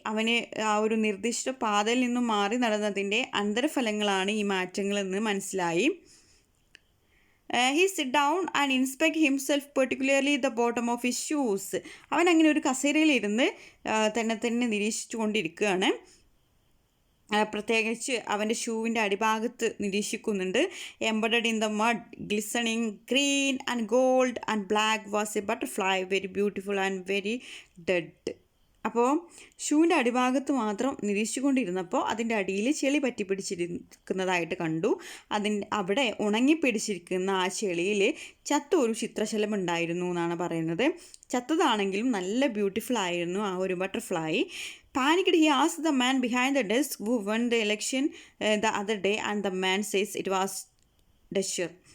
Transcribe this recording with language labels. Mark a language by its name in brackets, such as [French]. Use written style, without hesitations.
[Malayalam] അവന് ആ ഒരു നിർദ്ദിഷ്ട പാതയിൽ നിന്നും മാറി നടന്നതിൻ്റെ അന്തരഫലങ്ങളാണ് ഈ മാറ്റങ്ങളെന്ന് മനസ്സിലായി. [English] He sit down and inspect himself, particularly the bottom of his shoes. [Malayalam] അവൻ അങ്ങനെ ഒരു കസേരയിലിരുന്ന് തന്നെ നിരീക്ഷിച്ചു കൊണ്ടിരിക്കുകയാണ്. പ്രത്യേകിച്ച് അവൻ്റെ ഷൂവിൻ്റെ അടിഭാഗത്ത് നിരീക്ഷിക്കുന്നുണ്ട്. [English] Embedded in the mud, glistening green and gold and black was a butterfly, very beautiful and very dead. [Malayalam] അപ്പോൾ ഷൂവിൻ്റെ അടിഭാഗത്ത് മാത്രം നിരീക്ഷിച്ചുകൊണ്ടിരുന്നപ്പോൾ അതിൻ്റെ അടിയിൽ ചെളി പറ്റി പിടിച്ചിരിക്കുന്നതായിട്ട് കണ്ടു. അവിടെ ഉണങ്ങിപ്പിടിച്ചിരിക്കുന്ന ആ ചെളിയിൽ ചത്ത ഒരു ചിത്രശലഭം ഉണ്ടായിരുന്നു എന്നാണ് പറയുന്നത്. ചത്തതാണെങ്കിലും നല്ല ബ്യൂട്ടിഫുൾ ആയിരുന്നു ആ ഒരു butterfly. [English] Panicked, he asked the man behind the desk who won the election the other day, and the man says it was Dutcher.